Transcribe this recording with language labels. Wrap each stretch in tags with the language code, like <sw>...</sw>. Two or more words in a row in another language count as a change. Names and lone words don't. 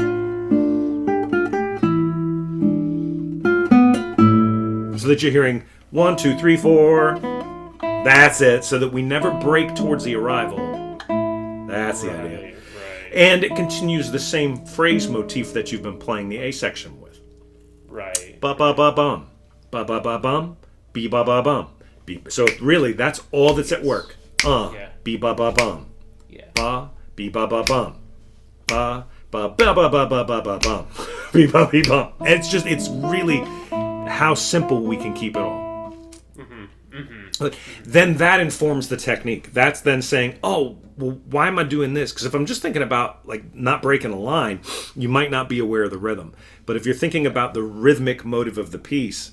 <en>So that you're hearing 1, 2, 3, 4. That's it. So that we never break towards the arrival. That's the idea. Right. And it continues the same phrase motif that you've been playing the A section with. Right. Ba ba ba bum. Ba ba ba bum. Be ba ba bum. So really, that's all that's at work. Yeah. Be ba ba bum. Yeah. Ba be ba ba bum. Ba ba ba ba ba ba ba ba bum. Be ba be bum. And it's really how simple we can keep it all. Mm-hmm. Mm-hmm. Then that informs the technique. That's then saying, oh, well, why am I doing this? Because if I'm just thinking about like not breaking a line, you might not be aware of the rhythm. But if you're thinking about the rhythmic motive of the piece,</en>